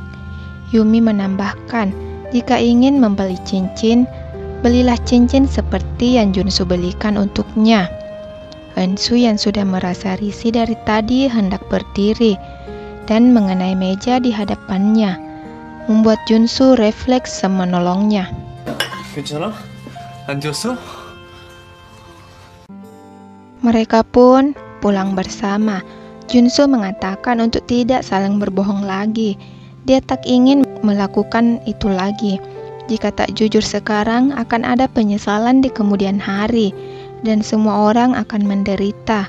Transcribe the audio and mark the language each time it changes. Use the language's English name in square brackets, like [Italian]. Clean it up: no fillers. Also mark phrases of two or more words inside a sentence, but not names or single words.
[Indonesian] Yumi menambahkan, jika ingin membeli cincin, belilah cincin seperti yang Junsu belikan untuknya. Ensu yang sudah merasa risih dari tadi hendak berdiri dan mengenai meja di hadapannya, membuat Junsu refleks menolongnya. [Korean] 괜찮아? 안 지웠어? [Indonesian] Mereka pun pulang bersama. Junsu mengatakan untuk tidak saling berbohong lagi. Dia tak ingin melakukan itu lagi. Jika tak jujur sekarang, akan ada penyesalan di kemudian hari, dan semua orang akan menderita.